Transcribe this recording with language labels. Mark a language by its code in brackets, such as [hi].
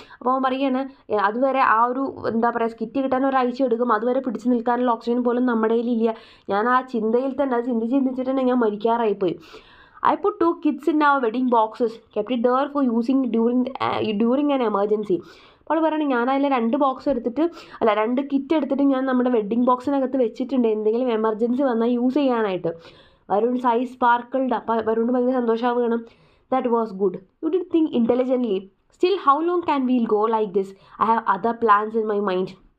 [ml] അപ്പോൾ അവൻ പറയുകയാണ്, അതുവരെ ആ ഒരു എന്താ പറയുക കിറ്റ് കിട്ടാൻ ഒരാഴ്ച എടുക്കും, അതുവരെ പിടിച്ചു നിൽക്കാനുള്ള ഓക്സിജൻ പോലും നമ്മുടെ കയ്യിലില്ല. ഞാൻ ആ ചിന്തയിൽ തന്നെ അത് ചിന്തിച്ചിട്ട് തന്നെ ഞാൻ മരിക്കാറായിപ്പോയി. [en] I put 2 kits in our wedding boxes, kept it there for using during an emergency. [ml] അപ്പോൾ പറയണേ, ഞാൻ അതിൽ 2 കിറ്റ് എടുത്തിട്ട് ഞാൻ നമ്മുടെ വെഡ്ഡിങ് ബോക്സിനകത്ത് വെച്ചിട്ടുണ്ട്, എന്തെങ്കിലും എമർജൻസി വന്നാൽ യൂസ് ചെയ്യാനായിട്ട്. [en] Varun eyes sparkled. [ml] അപ്പോൾ വരുണ് ഭയങ്കര സന്തോഷമാവുകയാണ്. [en] That was good. You did think intelligently. Still how long can we'll go like this? I have other plans in my mind.